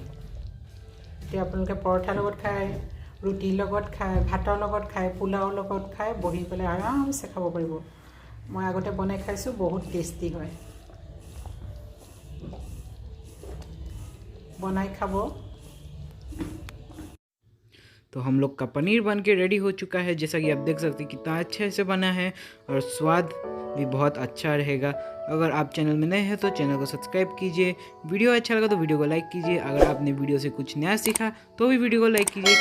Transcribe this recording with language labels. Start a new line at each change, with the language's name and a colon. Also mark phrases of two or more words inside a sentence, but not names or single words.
Assamese: এতিয়া আপোনালোকে পৰঠাৰ লগত খায়, ৰুটিৰ লগত খায়, ভাতৰ লগত খায়, পোলাওৰ লগত খায়, বহি পেলাই আৰামছে খাব পাৰিব। মই আগতে বনাই খাইছোঁ, বহুত টেষ্টি হয়। বনাই খাব।
Hindi: तो हम लोग का पनीर बन के रेडी हो चुका है। जैसा कि आप देख सकते हैं कितना अच्छे से बना है और स्वाद भी बहुत अच्छा रहेगा। अगर आप चैनल में नए हैं तो चैनल को सब्सक्राइब कीजिए। वीडियो अच्छा लगा तो वीडियो को लाइक कीजिए। अगर आपने वीडियो से कुछ नया सीखा तो भी वीडियो को लाइक कीजिए।